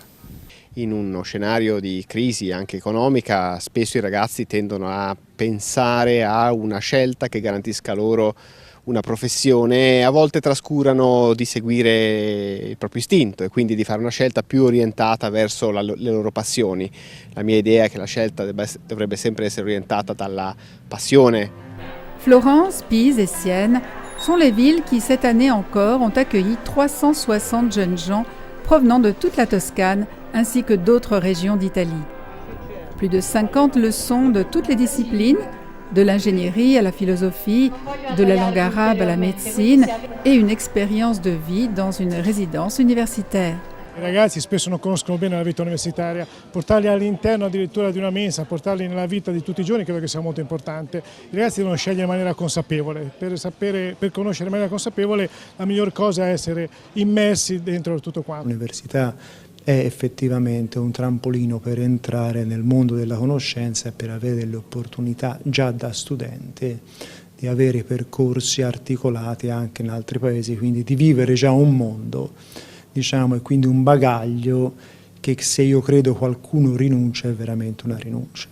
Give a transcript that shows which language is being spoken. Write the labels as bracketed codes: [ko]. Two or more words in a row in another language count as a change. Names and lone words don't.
[it] In uno scenario di crisi anche economica, spesso i ragazzi tendono a pensare a una scelta che garantisca loro una professione, a volte trascurano di seguire il proprio istinto e quindi di fare una scelta più orientata verso le loro passioni. La mia idea è che la scelta dovrebbe sempre essere orientata dalla passione. [fr] Florence, Pise et Sienne sont les villes qui, cette année encore, ont accueilli 360 jeunes gens provenant de toute la Toscane ainsi que d'autres régions d'Italie. Plus de 50 leçons de toutes les disciplines, de l'ingénierie à la philosophie, de la langue arabe à la médecine et une expérience de vie dans une résidence universitaire. [it] I ragazzi spesso non conoscono bene la vita universitaria, portarli all'interno addirittura di una mensa, portarli nella vita di tutti i giorni credo che sia molto importante. I ragazzi devono scegliere in maniera consapevole, per conoscere in maniera consapevole la miglior cosa è essere immersi dentro tutto quanto. L'università è effettivamente un trampolino per entrare nel mondo della conoscenza e per avere delle opportunità già da studente di avere percorsi articolati anche in altri paesi, quindi di vivere già un mondo, diciamo, e quindi un bagaglio che se io credo qualcuno rinuncia è veramente una rinuncia.